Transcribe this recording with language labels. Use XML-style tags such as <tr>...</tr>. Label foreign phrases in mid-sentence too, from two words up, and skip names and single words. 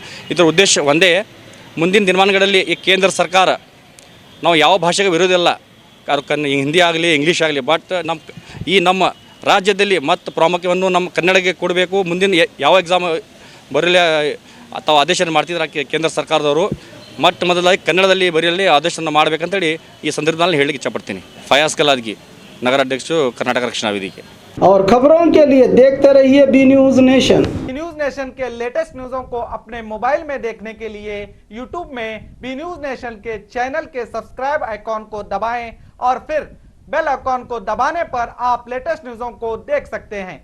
<kn>ಇದರ ಉದ್ದೇಶ ಒಂದೇ, ಮುಂದಿನ ದಿನಮಾನಗಳಲ್ಲಿ ಈ ಕೇಂದ್ರ ಸರ್ಕಾರ ನಾವು ಯಾವ ಭಾಷೆಗೆ ವಿರೋಧಿಲ್ಲ, ಹಿಂದಿ ಆಗಲಿ ಇಂಗ್ಲೀಷ್ ಆಗಲಿ, ಬಟ್ ನಮ್ಮ ರಾಜ್ಯದಲ್ಲಿ ಮತ್ತು ಪ್ರಾಮುಖ್ಯವನ್ನು ನಮ್ಮ ಕನ್ನಡಕ್ಕೆ ಕೊಡಬೇಕು. ಮುಂದಿನ ಯಾವ ಎಕ್ಸಾಮ್ ಬರಲಿ ತಾವು ಆದೇಶ ಮಾಡ್ತಿದ್ರೆ ಕೇಂದ್ರ ಸರ್ಕಾರದವರು ಮೊದಲಾಗಿ ಕನ್ನಡದಲ್ಲಿ ಬರೆಯಲಿ ಆದೇಶವನ್ನು ಮಾಡಬೇಕಂತೇಳಿ ಈ ಸಂದರ್ಭದಲ್ಲಿ ಹೇಳಲಿಕ್ಕೆ ಇಷ್ಟಪಡ್ತೀನಿ. ಫಯಾಜ್ ಕಲಾದ್ಗಿ, ನಗರಾಧ್ಯಕ್ಷರು, ಕರ್ನಾಟಕ ರಕ್ಷಣಾ ವೇದಿಕೆ.</kn> <hi>और खबरों के लिए देखते रहिए बी न्यूज नेशन। न्यूज नेशन के</hi> <en>latest news</en> <hi>को अपने मोबाइल में देखने के लिए यूट्यूब में बी न्यूज नेशन के चैनल के</hi> <en>subscribe icon</en> <hi>को दबाएं और फिर</hi> <en>bell icon</en> <hi>को दबाने पर आप</hi> <en>latest news</en> <hi>को देख सकते हैं।</hi>